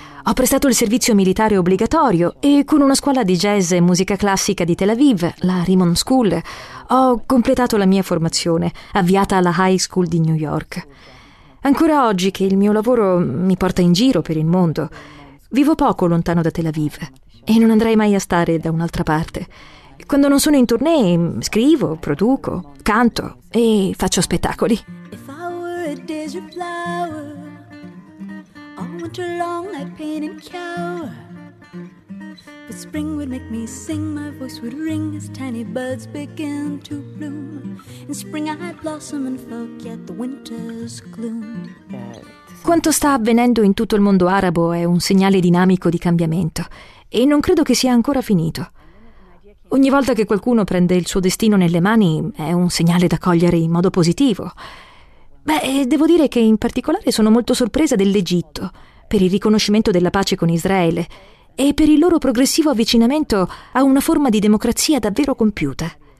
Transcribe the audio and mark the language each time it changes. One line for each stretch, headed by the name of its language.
Italian: Ho prestato il servizio militare obbligatorio e con una scuola di jazz e musica classica di Tel Aviv, la Rimon School, ho completato la mia formazione, avviata alla High School di New York. Ancora oggi che il mio lavoro mi porta in giro per il mondo, vivo poco lontano da Tel Aviv e non andrei mai a stare da un'altra parte. Quando non sono in tournée, scrivo, produco, canto e faccio spettacoli.
English: If I were a desert flower, all winter long I'd paint and cower. But spring would make me sing, my voice would ring as tiny buds begin to bloom. In spring I'd blossom and forget the winter's gloom.
Italian: Quanto sta avvenendo in tutto il mondo arabo è un segnale dinamico di cambiamento e non credo che sia ancora finito. Ogni volta che qualcuno prende il suo destino nelle mani è un segnale da cogliere in modo positivo. Beh, devo dire che in particolare sono molto sorpresa dell'Egitto per il riconoscimento della pace con Israele e per il loro progressivo avvicinamento a una forma di democrazia davvero compiuta.